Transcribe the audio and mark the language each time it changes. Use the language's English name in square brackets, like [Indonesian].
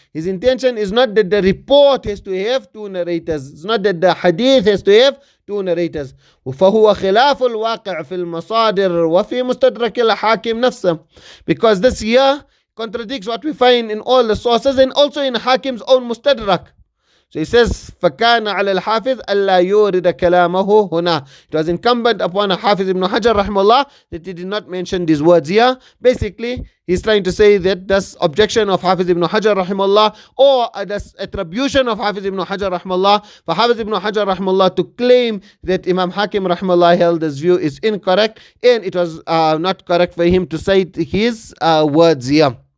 [English] His intention is not that the report has to have two narrators. It's not that the hadith has to have two narrators. فهو خلاف الواقع في المصادر وفي مستدرك الحاكم نفسه, because this here contradicts what we find in all the sources and also in Hakim's own mustadrak. [Arabic] So he says, فَكَانَ عَلَى الْحَافِظ أَلَّا يُورِدَ كَلَامَهُ هُنَا. [English] It was incumbent upon Hafiz ibn Hajar rahimahullah that he did not mention these words here. Basically, he's trying to say that this objection of Hafiz ibn Hajar rahimahullah, or this attribution of Hafiz ibn Hajar rahimahullah, for Hafiz ibn Hajar rahimahullah to claim that Imam Hakim rahimahullah held this view is incorrect, and it was not correct for him to cite his words here.